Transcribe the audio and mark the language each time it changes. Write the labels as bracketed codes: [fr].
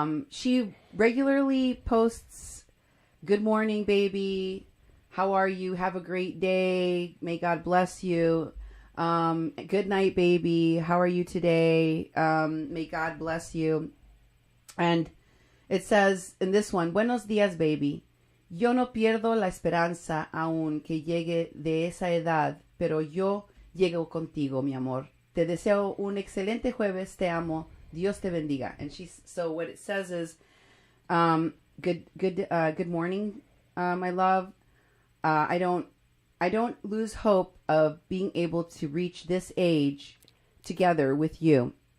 [en] She regularly posts, "Good morning, baby. How are you? Have a great day. May God bless you. Good night, baby. How are you today? May God bless you." [es] And it says in this one, "Buenos días, baby. Yo no pierdo la esperanza aún que llegue de esa edad, pero yo llego contigo, mi amor. Te deseo un excelente jueves. Te amo. Dios te bendiga." [en] And so what it says is, good morning, my love. I don't lose hope of being able to reach this age together with you.